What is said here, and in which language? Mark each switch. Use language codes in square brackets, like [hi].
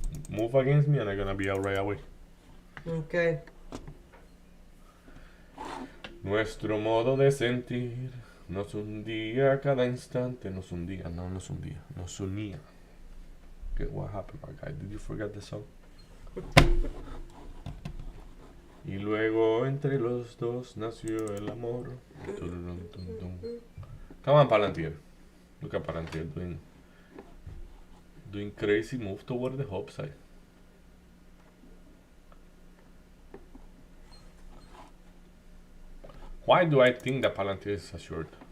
[en] Move against me, and I'm gonna be out right away. Okay. [es] Nuestro modo de sentir nos hundía a cada instante. Nos hundía, no nos hundía, nos unía. [en] Okay, what happened, my guy? Did you forget the song? [es] Y luego entre los dos nació el amor. [en] Tururun, tum, tum. Come on, Palantir. Look at Palantir doing crazy move toward the upside. Why do I think that Palantir is a short?